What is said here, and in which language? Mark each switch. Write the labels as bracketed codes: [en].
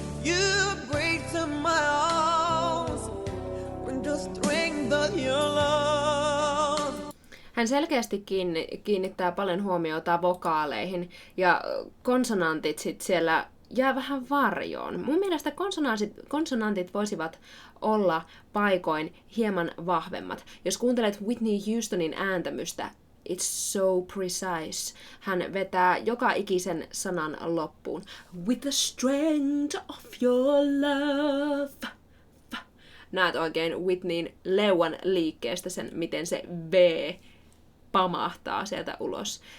[en] You break to my arms with the strength of your love. [fi] Hän selkeästi kiinnittää paljon huomiota vokaaleihin ja konsonantit sit siellä jää vähän varjoon. Mun mielestä konsonantit voisivat olla paikoin hieman vahvemmat. Jos kuuntelet Whitney Houstonin ääntämystä, [en] it's so precise. [fi] Hän vetää joka ikisen sanan loppuun. [en] With the strength of your love. [fi] Näet oikein Whitneyn leuan liikkeestä sen, miten se V pamahtaa sieltä ulos.